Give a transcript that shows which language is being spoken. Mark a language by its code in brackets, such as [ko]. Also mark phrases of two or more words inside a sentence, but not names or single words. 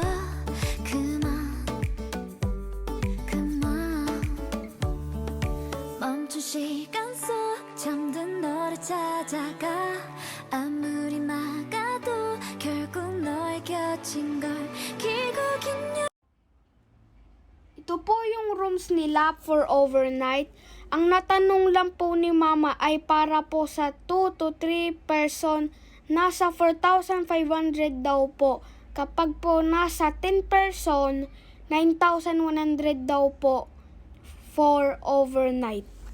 [ko] 그만 멈춘 시간 속 잠든 너를 찾아가 아무리 막아도 결국 너의 곁인 걸 길고 긴 [tl] Ito po yung rooms nila [en] for overnight. [tl] Ang natanong lang po ni mama ay para po sa 2 to 3 person, nasa 4,500 daw po. Kapag po nasa 10 person, 9,100 daw po [en] for overnight.